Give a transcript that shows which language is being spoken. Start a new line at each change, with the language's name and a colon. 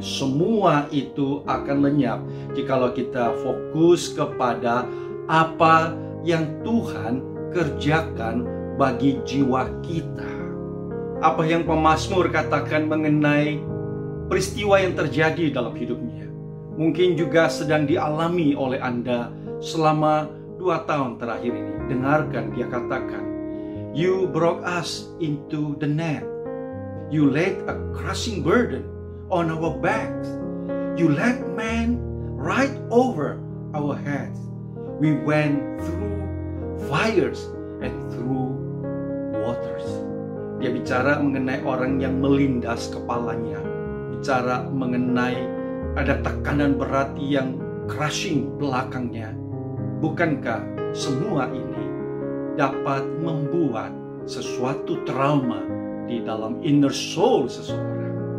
Indonesian: Semua itu akan lenyap jikalau kita fokus kepada apa yang Tuhan kerjakan bagi jiwa kita. Apa yang pemazmur katakan mengenai peristiwa yang terjadi dalam hidupnya, mungkin juga sedang dialami oleh Anda selama 2 tahun terakhir ini. Dengarkan dia katakan,
English: you brought us into the net. You laid a crushing burden on our backs. You let men ride over our heads. We went through fires and through waters.
Indonesian: Dia bicara mengenai orang yang melindas kepalanya. Bicara mengenai ada tekanan berat yang crushing belakangnya. Bukankah semua ini dapat membuat sesuatu trauma di dalam inner soul seseorang?